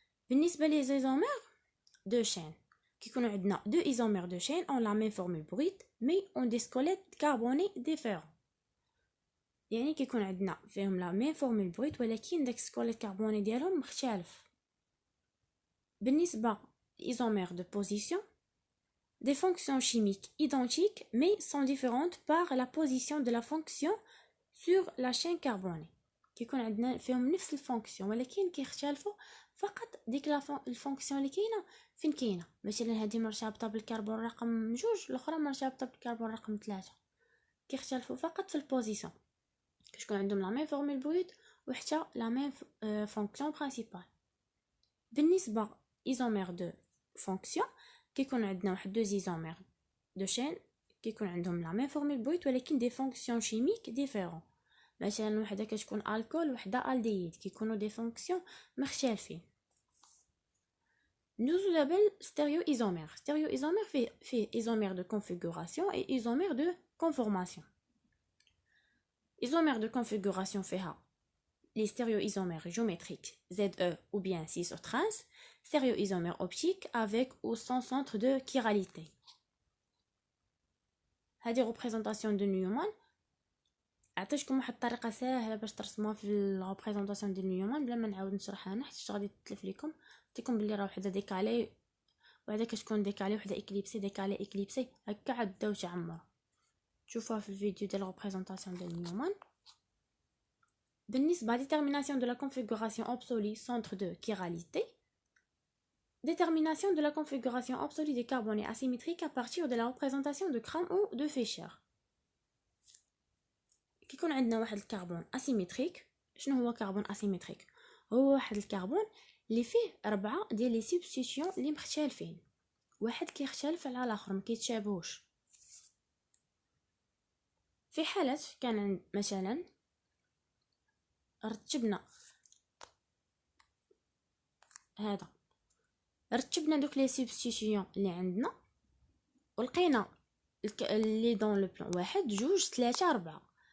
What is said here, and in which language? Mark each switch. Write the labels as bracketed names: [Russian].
[Arabic] بالنسبه لي زيزومير دو شين كيكونوا عندنا دو ايزومير دو شين اون لا ميم فورمول برويت مي اون دي سكوليت كاربوني ديفيرون، يعني كيكون عندنا فيهم لا ميم فورمول برويت ولكن داك السكوليت كاربوني ديالهم مختلف. [French] بالنسبه ليزومير دو بوزيسيون des fonctions chimiques identiques mais sont différentes par la position de la fonction sur la chaîne carbonée. [Arabic] كيكون عندنا فيهم نفس الفونكسيون ولكن كيختلفوا فقط ديك الفونكسيون اللي كاينه فين كاينه. مثلا هذه مرتبطه بالكربون رقم 2، الاخرى مرتبطه بالكربون رقم 3، كيختلفوا فقط في البوزيسيون، كتكون عندهم لا ميم فورمول بروت وحتى لا ميم فونكسيون برينسيبال. بالنسبه ايزومير دو فونكسيون كيكون عندنا واحد دو زيزومير دو شين كيكون عندهم لا ميم فورمول بروت ولكن دي فونكسيون شيميك ديفيرون. مثلا وحده كتكون الكول وحده الديد، كيكونوا دي فونكسيون مختلفين. ندوزو دابا ستيريو ايزومير. ستيريو ايزومير فيه ايزومير دو كونفيغوراسيون اي ايزومير دو كونفورماسيون. [French] ايزومير دو كونفيغوراسيون فيها les stéréoisomères géométriques ZE ou bien cis ou trans, stéréoisomères optiques avec ou sans centre de chiralité. هذه représentation de Neumann. [Arabic] عطيتكم واحد الطريقه سهله باش ترسموها في الريبريزونطاسيون ديال نيومان بلا ما نعاود نشرحها انا حيت غادي تتلف لكم. قلتلكم بلي راه وحده ديكالي وحده كتكون ديكالي وحده اكليبسي ديكالي اكليبسي هكا عاد داو تعمروا. شوفوها في الفيديو ديال الريبريزونطاسيون ديال نيومان. [French] بالنسبه à détermination de la configuration absolue centre de chiralité, détermination de la configuration absolue des carbonés asymétriques à partir de la représentation de Cram ou de Fischer. [Arabic] كيكون عندنا واحد الكربون اسيمتريك. شنو هو كربون اسيمتريك؟ هو واحد الكربون اللي فيه 4 ديال لي سبستيتيون اللي مختلفين، واحد كيختلف على الاخر ما كيتشابهوش. في حاله كان عند مثلا رتبنا دوك لي سبستيتيون اللي عندنا ولقينا اللي دون لو بلان 1 2 3 4.